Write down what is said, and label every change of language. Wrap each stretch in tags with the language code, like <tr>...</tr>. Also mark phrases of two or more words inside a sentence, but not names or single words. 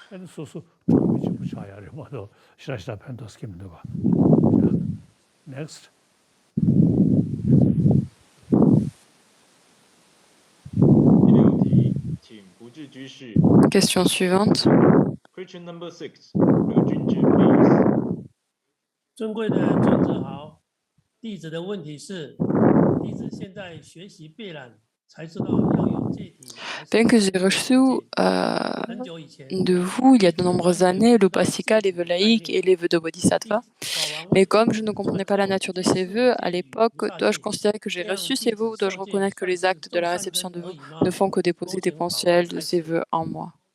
<en>Next.</en> <fr>Question suivante.</fr> <en>Question number 6. Liu Junji, please.</en> <zh>尊贵的尊者好，弟子的问题是，弟子现在学习贝兰，才知道要用戒体。</zh> <fr>Bien que j'ai reçu de vous, il y a de nombreuses années, l'Upasika, les vœux laïques et les vœux de Bodhisattva. Mais comme je ne comprenais pas la nature de ces vœux, à l'époque, dois-je considérer que j'ai reçu ces vœux ou dois-je reconnaître que les actes de la réception de vœux ne font que déposer des potentiels de ces vœux en moi?</fr>